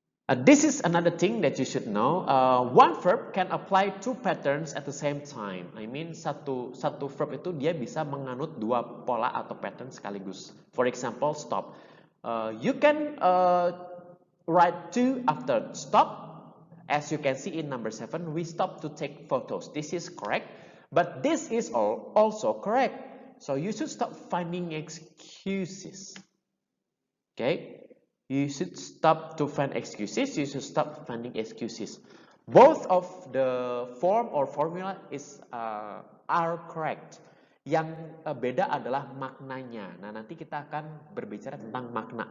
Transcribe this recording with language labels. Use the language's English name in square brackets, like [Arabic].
[English] This is another thing that you should know. One verb can apply two patterns at the same time. I mean, [Indonesian] satu verb itu dia bisa menganut dua pola atau pattern sekaligus. [English] For example, stop. You can write to after stop. As you can see in number 7, we stop to take photos. This is correct. But this is also correct. So you should stop finding excuses. Okay? You should stop to find excuses. You should stop finding excuses. Both of the form or formula are correct. [Indonesian] Yang beda adalah maknanya. Nah, nanti kita akan berbicara tentang makna.